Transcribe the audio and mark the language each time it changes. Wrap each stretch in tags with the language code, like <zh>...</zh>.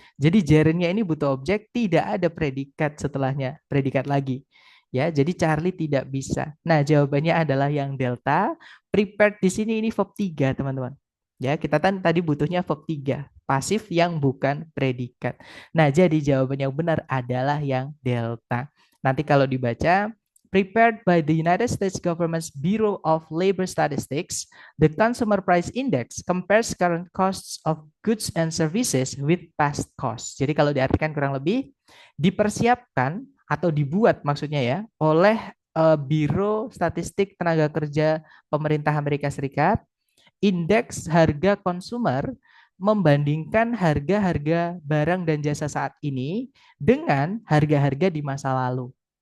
<id>Jadi gerundnya ini butuh objek, tidak ada predikat setelahnya. Predikat lagi. Ya, jadi Charlie tidak bisa. Nah, jawabannya adalah yang delta. Prepared di sini ini verb 3, teman-teman. Ya, kita kan tadi butuhnya verb 3, pasif yang bukan predikat. Nah, jadi jawaban yang benar adalah yang delta. Nanti kalau dibaca,</id> <en>prepared by the United States Government's Bureau of Labor Statistics, the Consumer Price Index compares current costs of goods and services with past costs.</en> <id>Jadi kalau diartikan kurang lebih, dipersiapkan atau dibuat maksudnya ya, oleh Biro Statistik Tenaga Kerja Pemerintah Amerika Serikat, indeks harga konsumer membandingkan harga-harga barang dan jasa saat ini dengan harga-harga di masa lalu.</id>